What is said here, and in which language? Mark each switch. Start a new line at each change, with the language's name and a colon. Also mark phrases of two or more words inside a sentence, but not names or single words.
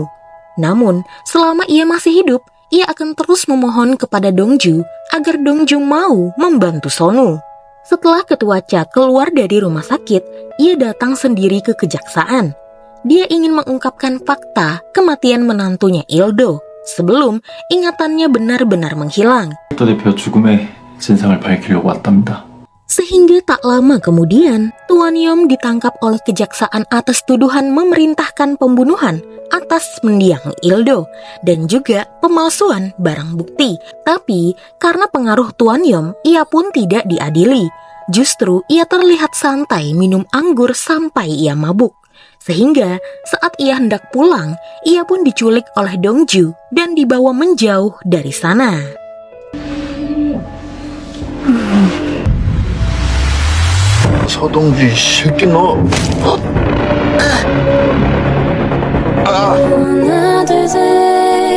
Indonesian: Namun, selama ia masih hidup, ia akan terus memohon kepada Dongju agar Dongju mau membantu Sonu. Setelah Ketua Cha keluar dari rumah sakit, ia datang sendiri ke kejaksaan. Dia ingin mengungkapkan fakta kematian menantunya Ildo sebelum ingatannya benar-benar menghilang.
Korean: 또 대표 죽음의 진상을 밝히려고 왔답니다.
Indonesian: Sehingga tak lama kemudian, Tuan Yom ditangkap oleh kejaksaan atas tuduhan memerintahkan pembunuhan atas mendiang Ildo dan juga pemalsuan barang bukti. Tapi karena pengaruh Tuan Yom, ia pun tidak diadili. Justru ia terlihat santai minum anggur sampai ia mabuk. Sehingga saat ia hendak pulang, ia pun diculik oleh Dongju dan dibawa menjauh dari sana.
Korean: 서동주 이 새끼 너. 하나 둘 셋